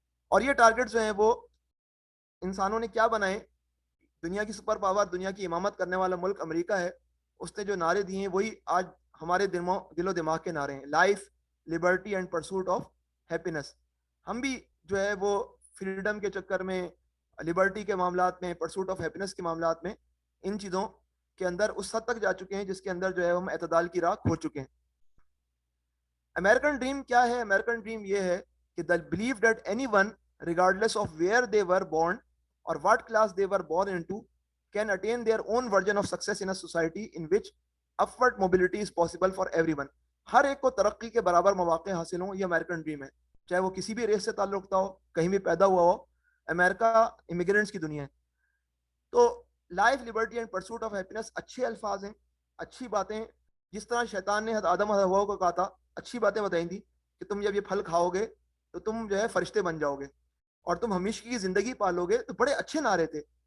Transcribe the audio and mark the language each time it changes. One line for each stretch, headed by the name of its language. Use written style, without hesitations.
Urdu: اور یہ ٹارگٹس جو ہیں وہ انسانوں نے کیا بنائے؟ دنیا کی سپر پاور، دنیا کی امامت کرنے والا ملک امریکہ ہے، اس نے جو نعرے دیے ہیں وہی آج ہمارے دل و دماغ کے نعرے ہیں. Life, Liberty and pursuit of happiness. ہم بھی جو ہے وہ فریڈم کے چکر میں، لبرٹی کے معاملات میں، پرسوٹ آف ہیپینس کے معاملات میں، ان چیزوں کے اندر اس حد تک جا چکے ہیں جس کے اندر جو ہے ہم اعتدال کی راہ کھو چکے ہیں. امریکن ڈریم کیا ہے؟ امریکن ڈریم یہ ہے کہ
English: the belief that anyone regardless of where they were born or what class they were born into can attain their own version of success in a society in which upward mobility is possible for everyone.
Urdu: ہر ایک کو ترقی کے برابر مواقع حاصل ہوں, یہ American dream ہے, چاہے وہ کسی بھی ریس سے تعلق رکھتا ہو, کہیں بھی پیدا ہوا ہو. امریکہ امیگرینٹس کی دنیا ہے. تو life, Liberty and pursuit of happiness اچھے الفاظ ہیں, اچھی باتیں. جس طرح شیطان نے آدم اور حوا کو کہا تھا, اچھی باتیں بتائی تھی کہ تم جب یہ پھل کھاؤ گے تو تم جو ہے فرشتے بن جاؤ گے اور تم ہمیشہ کی زندگی پالو گے, تو بڑے اچھے نعرے تھے.